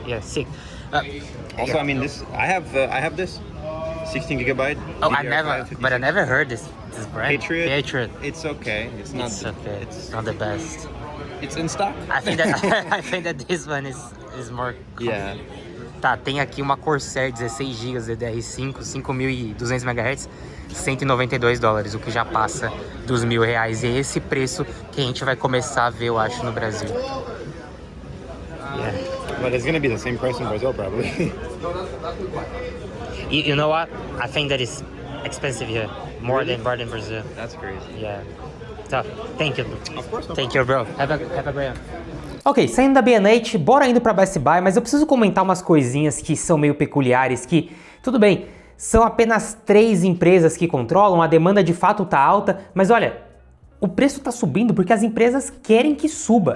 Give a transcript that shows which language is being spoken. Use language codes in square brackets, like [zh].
[en] Yeah, sick. Also, I mean, I have this 16 gigabyte. Oh, DDR5 I never heard this brand. Patriot. It's okay. It's not. It's okay. It's not the best. It's in stock. I think that this one is more. Yeah. [pt] Tá, tem aqui uma Corsair 16 GB DDR5, 5.200 MHz, $192, o que já passa dos R$1.000. E é esse preço que a gente vai começar a ver, eu acho, no Brasil. [en] Yeah. But it's gonna be the same price in Brazil, probably. You know what? I think that is expensive here, more than Brazil. That's crazy. Yeah. So, thank you. Of course. Thank you, bro. Have a great one. [pt] Ok, saindo da B&H, bora indo pra Best Buy, mas eu preciso comentar umas coisinhas que são meio peculiares, que, tudo bem, são apenas 3 empresas que controlam, a demanda de fato tá alta, mas olha, o preço tá subindo porque as empresas querem que suba.